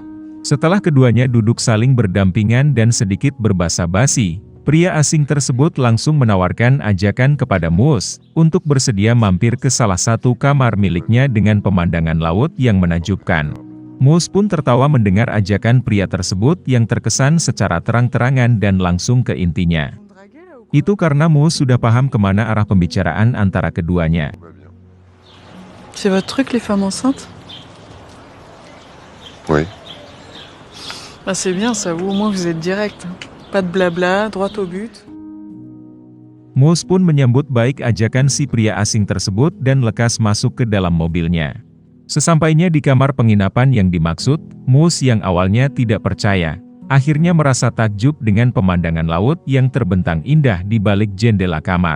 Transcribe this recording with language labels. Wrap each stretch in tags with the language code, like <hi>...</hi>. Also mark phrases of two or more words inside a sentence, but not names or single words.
<id>Setelah keduanya duduk saling berdampingan dan sedikit berbasa-basi, pria asing tersebut langsung menawarkan ajakan kepada Mus untuk bersedia mampir ke salah satu kamar miliknya dengan pemandangan laut yang menakjubkan. Mus pun tertawa mendengar ajakan pria tersebut yang terkesan secara terang-terangan dan langsung ke intinya. Itu karena Mus sudah paham kemana arah pembicaraan antara keduanya.</id> <fr>C'est votre truc les femmes enceintes? Oui. Bah c'est bien ça, vous au moins vous êtes direct. Pas de blabla, droit au but.</fr> <id>Mus pun menyambut baik ajakan si pria asing tersebut dan lekas masuk ke dalam mobilnya. Sesampainya di kamar penginapan yang dimaksud, Mus yang awalnya tidak percaya, akhirnya merasa takjub dengan pemandangan laut yang terbentang indah di balik jendela kamar.</id>